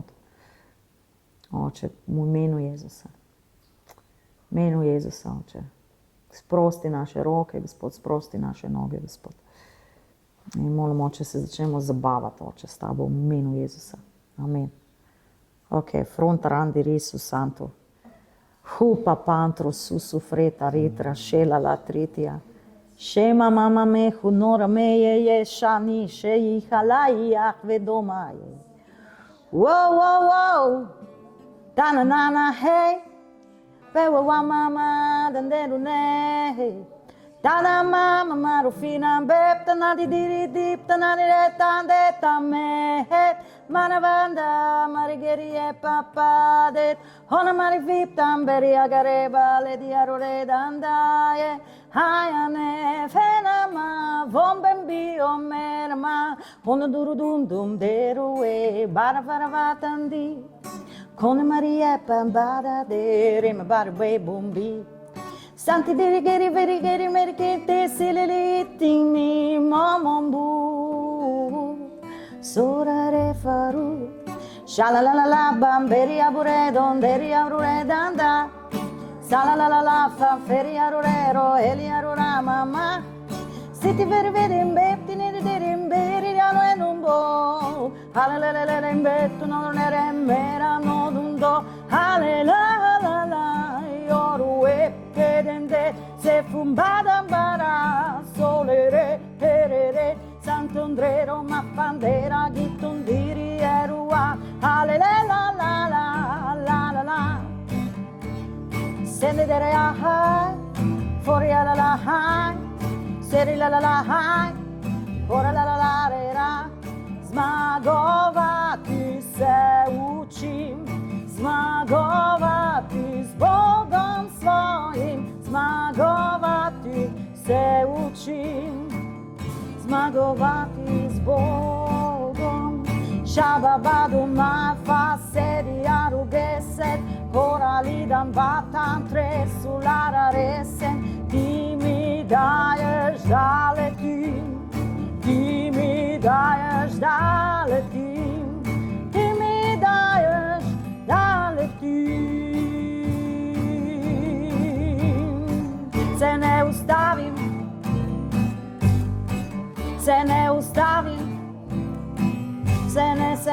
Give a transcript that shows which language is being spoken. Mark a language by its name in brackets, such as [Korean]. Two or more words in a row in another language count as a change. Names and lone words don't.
[Slovenian] Oče, v imenu Jezusa. V imenu Jezusa, Oče. Sprosti naše roke, Gospod, sprosti naše noge, Gospod. In molim, Oče, se začnemo zabavati, Oče, s tabo v imenu Jezusa. Amen. Ok, fronta randi risu santo. Hupa pantro susu freta ritra šela la tritija. Šema mama me hunora me je šani še jih alajah vedoma je. Wow, wow, wow. Tana nana hej. Pewa wa mama danderu ne hej. Tana mama marufina bep tana di diri dip tana di retan de tame het. Mana vanda marigeri e papa det. Hona mari vip tamberi agareba le di arore dandaye. Hayane fenama vombembi o merma. Hona duru dum dum deru e bara faravatandi. Kone maria pambada de rima bara we bumbi. Santi dirigeri verigeri merikete sililitimi momombu. Sorare faru. Shalalala bamberi abure donderi abure danda. Salalala fanferi arurero eli arura mama. Siti veri verim bepti neri derim beri alo enumbo. Halalala imbettu non ere mera nodundo. Halalala yoru epkedende se fumbada bara solere herere santondrero ma pandera gitundiri erua. Halalala la la la la la. Sende dere ahai, fuori la la hai, seri la la la hai, ora la la la re ra. Zmagovati se učim, zmagovati z Bogom svojim, zmagovati se učim, zmagovati z Bogom. Shababadu ma fa sedi arugeset, ora lidam batan tre sulara resen. [Croatian] Ti mi daješ da letim, ti mi daješ da letim, ti mi daješ da letim. [Slovenian] Se ne ustavim, se ne ustavim, se ne